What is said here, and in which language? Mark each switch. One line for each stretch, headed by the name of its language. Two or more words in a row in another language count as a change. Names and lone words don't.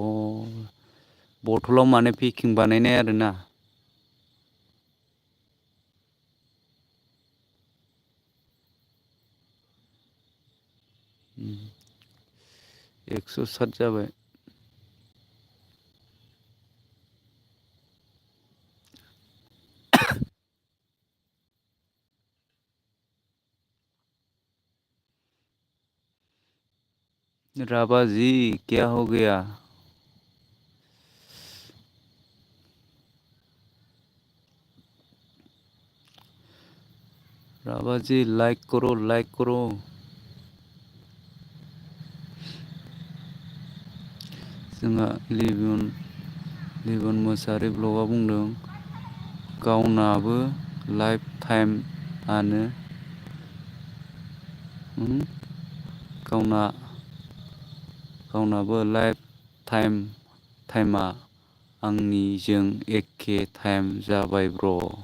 Bodo: बथलाव माने पेकिं बानायनाय आरोना 107 जाबाय
Hindi: राबा जी क्या हो गया राबा जी लाइक करो
Bodo: जोंहा लिबियन मोसाहारि ब्लगआ बुंदों गावनाबो लाइफ टाइमआनो गावनाबो लाइफ टाइमा आंनिजों एखे टाइम जाबाय ब्र'